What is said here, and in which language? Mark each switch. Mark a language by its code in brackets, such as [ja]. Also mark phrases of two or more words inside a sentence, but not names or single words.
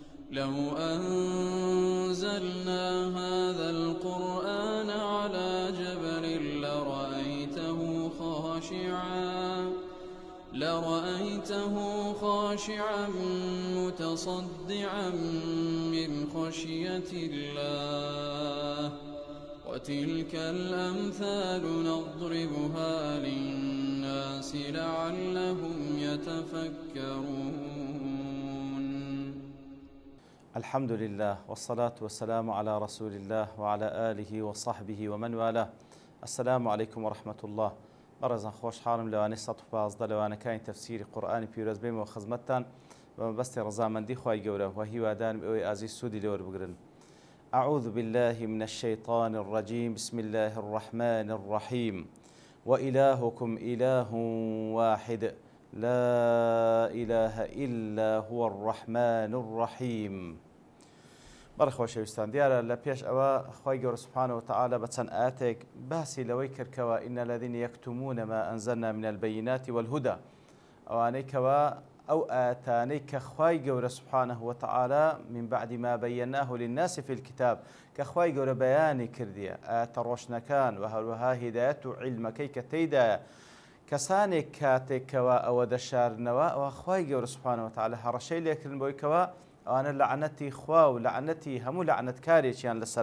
[ar] لو أنزلنا هذا القرآن على جبل لرأيته خاشعا متصدعا من خشية الله وتلك الأمثال نضربها للناس لعلهم يتفكرون. الحمد لله والصلاة والسلام على رسول الله وعلى آله وصحبه ومن والاه. السلام عليكم ورحمة الله. [ckb] بەڕێزان خۆشحاڵم لەوانەی 115 لەوانەکانی تەفسیری قورئانی پیرۆز بێمەوە خزمەتتان بە مەبەستی ڕەزامەندی خوای گەورە و هیوادارم ئەوەی ئازیز سوودی لێوە بگرن. [ar] أعوذ بالله من الشيطان الرجيم بسم الله الرحمن الرحيم وإلهكم إله واحد لا إله إلا هو الرحمن الرحيم. [ckb] بەڕێ خۆشەویستان، دیارە لە پێش ئەوە خوای گەورە [ar] سوبحانەهو وتەعالە [ckb] بە چەند ئاەتێک باسی لەوەی کردکەوە [ar] ئین الذین یەکتمون ما ئەنزەلنا من البەیینات والهدى، [ckb] ئەوانەی کەوە ئەو ئاەتانەی کە خوای گەورە [ar] سوبحانەهو وتەعالە من بعد ما بەیەناه للناس في الكتاب [ckb] کە خوای گەورە بەیانی کردیە ئاەتە ڕۆشنەکان و هەروەها هیدایەت و عیلمەکەی کە تێیدایە کەسانێک کاتێکەوە ئەوە دەشارنەوە ئەوە خوای گەورە [ar] سوبحانەهو وتەعالە [ckb] هەڕەشەی لێکردن بۆی کەوە ئەوانە لەعنەتی خوا و لەعنەتی هەموو لەعنەتکارێکیان لەسرە.